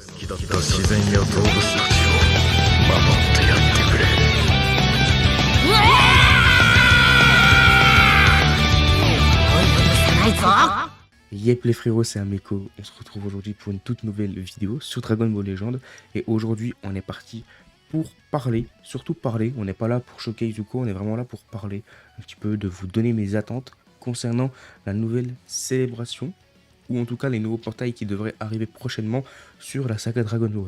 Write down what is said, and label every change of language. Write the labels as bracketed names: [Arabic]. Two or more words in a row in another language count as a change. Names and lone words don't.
[Japanese] 自然や動物たちを守ってやってくれ。 [French] Yep les frérots, c'est Ameko, on se retrouve aujourd'hui pour une toute nouvelle vidéo sur Dragon Ball Legend. Et aujourd'hui on est parti pour parler, surtout parler, on n'est pas là pour choquer Izuku, on est vraiment là pour parler un petit peu, de vous donner mes attentes concernant la nouvelle célébration, ou en tout cas les nouveaux portails qui devraient arriver prochainement sur la saga Dragon Ball.